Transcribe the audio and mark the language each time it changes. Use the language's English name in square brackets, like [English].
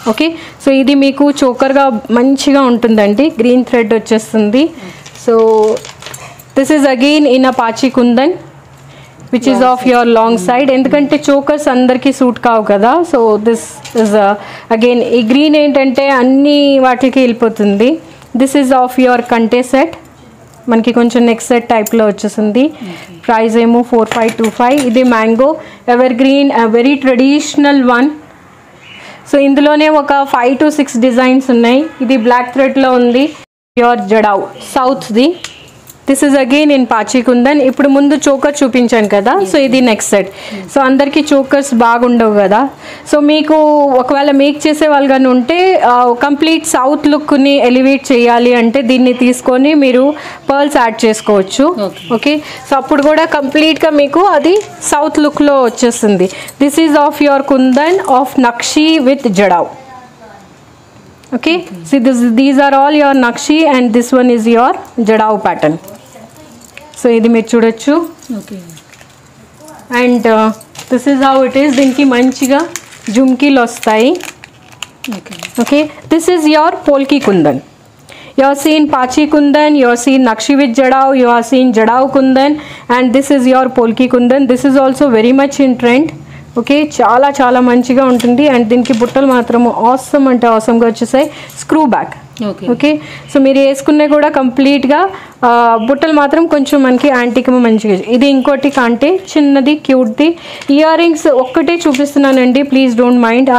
[Telugu] Okay so ఇది మీకు చోకర్గా మంచిగా ఉంటుందండి, గ్రీన్ థ్రెడ్ వచ్చేస్తుంది. [English] so this is again in a pachi kundan which is of your long side, [Telugu] ఎందుకంటే చోకర్స్ అందరికీ సూట్ కావు కదా. [English] so this is again [Telugu] ఈ గ్రీన్ ఏంటంటే అన్ని వాటికి వెళ్ళిపోతుంది. [English] this is of your కంటే set, [Telugu] మనకి కొంచెం నెక్స్ట్ సెట్ టైప్లో వచ్చేసింది. [English] Price ఏమో 4525. ఇది mango evergreen very traditional one. [Telugu] So ఇందులోనే ఒక 5 to 6 డిజైన్స్ ఉన్నాయి. ఇది బ్లాక్ థ్రెడ్లో ఉంది, your jadau సౌత్ది. [English] This is again in pachi kundan. [Telugu] ఇప్పుడు ముందు చోకర్ చూపించాను కదా, సో ఇది నెక్స్ట్ సెట్. సో అందరికీ చోకర్స్ బాగుండవు కదా. సో మీకు ఒకవేళ మేక్ చేసే వాళ్ళు కానీ ఉంటే కంప్లీట్ సౌత్ లుక్ని ఎలివేట్ చేయాలి అంటే దీన్ని తీసుకొని మీరు పర్ల్స్ యాడ్ చేసుకోవచ్చు. ఓకే సో అప్పుడు కూడా కంప్లీట్గా మీకు అది సౌత్ లుక్లో వచ్చేస్తుంది. [English] This is of your kundan of nakshi with jadau. Okay see these are all your nakshi and this one is your jadav pattern. [Telugu] So ఇది మీరు చూడొచ్చు. Okay [English] And this is how it is. [Telugu] దీనికి మంచిగా జుమ్కీలు వస్తాయి. [English] Okay this is your polki kundan. You are seeing pachi kundan, you are seeing nakshi with jadav, you are seeing jadav kundan, and this is your polki kundan. This is also very much in trend. [Telugu] Okay చాలా చాలా మంచిగా ఉంటుంది. And దీనికి బుట్టలు మాత్రము awesome అంటే ఆసమ్గా వచ్చేసాయి, screw back. Okay so మీరు వేసుకునే కూడా కంప్లీట్గా బుట్టలు మాత్రం కొంచెం మనకి యాంటిక్ మంచిగా. ఇది ఇంకోటి కంటే చిన్నది క్యూట్ది. ఇయర్ రింగ్స్ ఒక్కటే చూపిస్తున్నానండి, [English] Please don't mind.